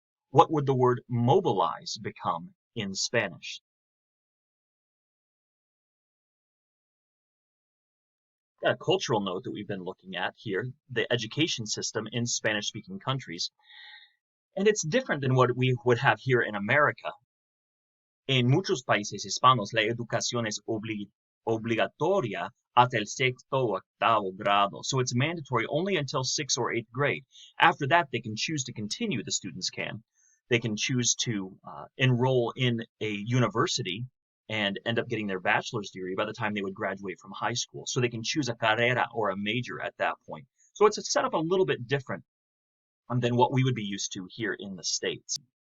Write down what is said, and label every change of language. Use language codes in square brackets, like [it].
[en] What would the word mobilize become in Spanish? A cultural note that we've been looking at here, the education system in Spanish-speaking countries. And it's different than what we would have here in America. [es] En muchos países hispanos, la educación es obligatoria hasta el sexto o octavo grado. [en] So it's mandatory only until 6th or 8th grade. After that, they can choose to continue, the students can. They can choose to enroll in a university and end up getting their bachelor's degree by the time they would graduate from high school. So they can choose a carrera or a major at that point. So it's set up a little bit different than what we would be used to here in the States.